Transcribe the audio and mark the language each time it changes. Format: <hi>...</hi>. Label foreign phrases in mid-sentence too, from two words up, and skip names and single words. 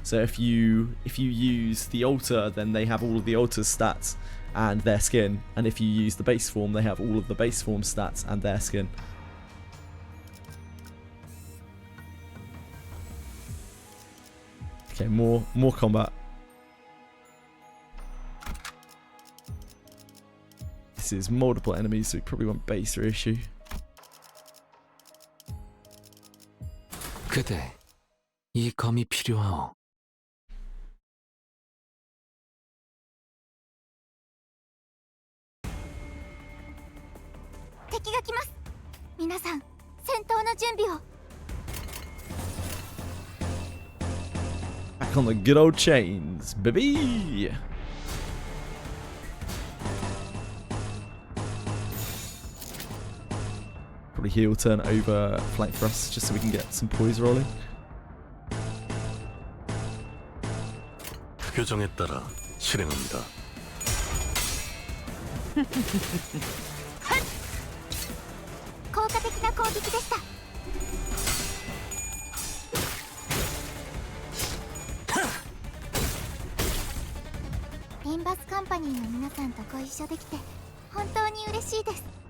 <en>So if you use the altar, then they have all of the altar's stats and their skin, and if you use the base form, they have all of the base form stats and their skin. Okay, more combat. This is multiple enemies, so we probably want base reissue.</en> <ko>그대, 이 검이 필요하오.</ko> <ja>敵が来ます。皆さん、戦闘の準備を。</ja> <en>Back on the good old chains, baby! Probably heel turn over flank thrust just so we can get some poise rolling.</en> <ko>표정에 따라 실행합니다.</ko> <ja>効果的な攻撃でした。リンバスカンパニーの皆さんとご一緒できて本当に嬉しいです。</ja>